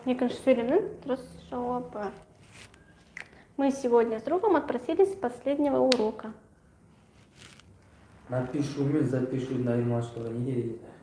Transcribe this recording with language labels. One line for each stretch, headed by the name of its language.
Kazakh: Екінші сөйлемнің дұрыс жауабы.
Russian: Мы сегодня с другом отпросились с последнего урока.
Kazakh: Напишу мен запишу на айырмашылығы неге дейді?